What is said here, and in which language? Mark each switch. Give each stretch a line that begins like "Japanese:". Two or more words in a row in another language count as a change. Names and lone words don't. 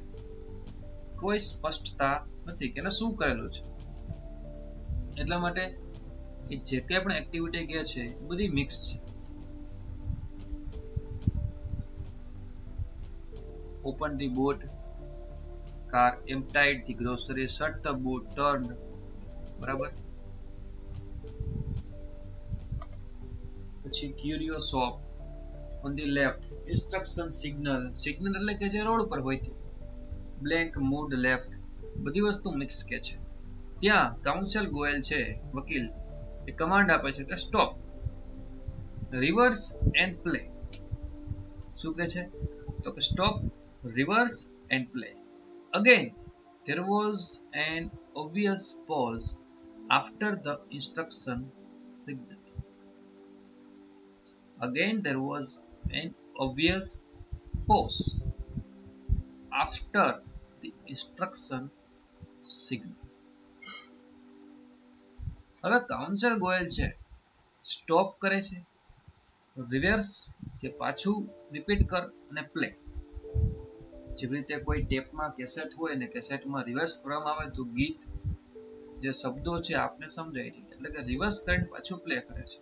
Gujarati: કોઈ સ્પષ્ટતા નથી કે એને શું કરેલું છે. એટલા માટે એ જે કંઈ પણ એક્ટિવિટી કહે છે એ બધી મિક્સ છે.
English: open the boot, car, emptied the grocery, shut the boot, turned.
Gujarati: બરાબર. પછી
English: curious shop on the left, instruction signal, signal
Gujarati: એટલે કે જે રોડ પર હોય તે,
English: blank, moved left,
Gujarati: બધી વસ્તુ મિક્સ કે છે. ત્યાં કાઉન્સલ ગોયલ છે વકીલ એ કમાન્ડ આપે છે કે
English: stop, reverse and play.
Gujarati: શું કે છે તો કે સ્ટોપ,
English: reverse and play. Again, there was an obvious pause after the instruction signal. Again, there was an obvious pause after the instruction signal.
Gujarati: હવે કાઉન્સલ ગોયલ છે સ્ટોપ કરે છે, રિવર્સ કે પાછું રિપીટ કર અને પ્લે. જેવી રીતે કોઈ ટેપમાં કેસેટ હોય ને કેસેટમાં રિવર્સ કરવામાં આવે તો ગીત જે શબ્દો છે આપને સમજાય છે, એટલે કે રિવર્સ કરીને પાછું પ્લે કરે છે.